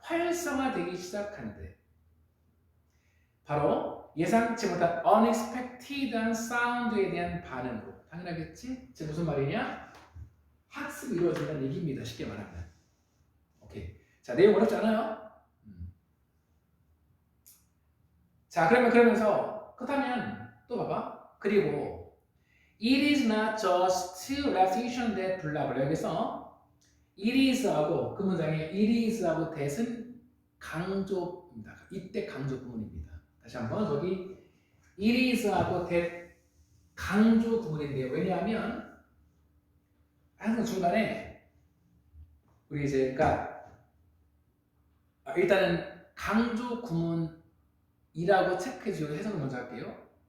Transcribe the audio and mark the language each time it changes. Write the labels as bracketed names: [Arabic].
[Korean] 활성화되기 시작한대. 바로 예상치 못한 unexpected한 사운드에 대한 반응으로. 당연하겠지? 지금 무슨 말이냐? 학습이 이루어진다는 얘기입니다. 쉽게 말하면. 오케이. 자, 내용 어렵지 않아요? 자, 그러면서 그렇다면 또 봐봐. 그리고 [English] it is not just repetition that blah blah. [Korean] 여기서 it is하고 그 문장에 it is하고 that은 강조입니다. 이때 강조 구문입니다. 다시 한번 저기 it is하고 that 강조 구문인데요. 왜냐하면 항상 중간에 우리 이제 그러니까 일단은 강조 구문이라고 체크해주고 해석을 먼저 할게요.